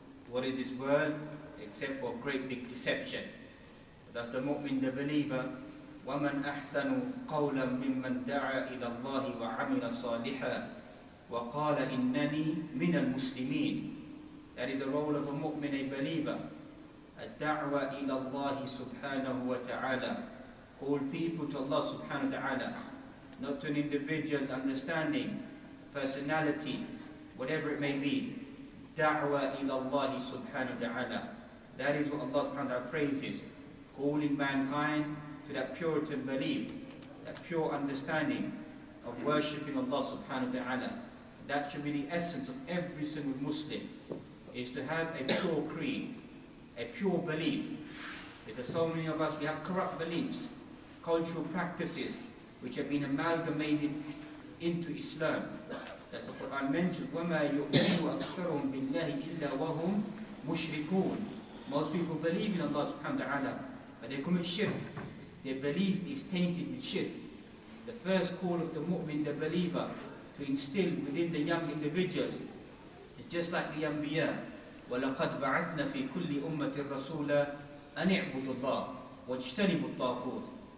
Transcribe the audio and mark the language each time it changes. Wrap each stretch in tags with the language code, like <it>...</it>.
<en>What is this world except for great big deception? That's the mu'min, the believer.</en> <ar>وَمَنْ أَحْسَنُ قَوْلًا مِمَّنْ دَعَا إِلَى اللَّهِ وَعَمِلَ صَالِحًا وَقَالَ إِنَّنِي مِنَ الْمُسْلِمِينَ.</ar> <en>That is the role of a mu'min, a believer.</en> <ar>الدعوة إلى الله سبحانه وتعالى.</ar> <en>Call people to Allah subhanahu wa ta'ala, not to an individual understanding, personality, whatever it may be.</en> <ar>دعوة إلى الله سبحانه وتعالى.</ar> <en>That is what Allah subhanahu wa ta'ala praises. Calling mankind to that Puritan belief, that pure understanding of worshipping Allah subhanahu wa ta'ala. That should be the essence of every single Muslim, is to have a pure creed, a pure belief. Because so many of us, we have corrupt beliefs, cultural practices, which have been amalgamated into Islam. As the Quran mentions,</en> <ar>وَمَا يُؤْمِنُ أَكْثَرُهُمْ بِاللَّهِ إِلَّا وَهُمْ مُشْرِكُونَ.</ar> <en>Most people believe in Allah subhanahu wa ta'ala, but they commit shirk. Their belief is tainted with shirk. The first call of the mu'min, the believer, to instill within the young individuals is just like the Anbiya.</en> <ar>وَلَقَدْ بَعَثْنَا فِي كُلِّ أُمَّةٍ رَسُولًا أَنِ اعْبُدُوا اللَّهَ وَاجْتَنِبُوا الطَّاغُوتَ.</ar>